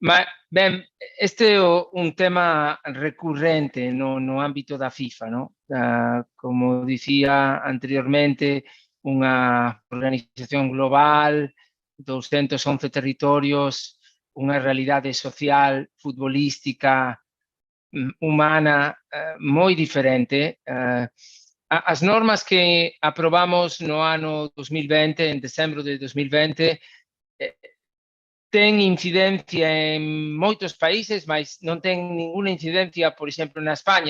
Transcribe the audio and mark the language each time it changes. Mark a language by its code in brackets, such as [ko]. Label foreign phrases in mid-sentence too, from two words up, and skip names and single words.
[pt] Mas, bem, este é um tema recorrente no âmbito da FIFA, não? Como dizia anteriormente, uma organização global, 211 territórios, uma realidade social, [gl] futebolística, humana, moi diferente. As normas que aprobamos no ano 2020, en decembro de 2020, ten incidencia en moitos países, mas non ten ninguna incidencia, por exemplo, na España.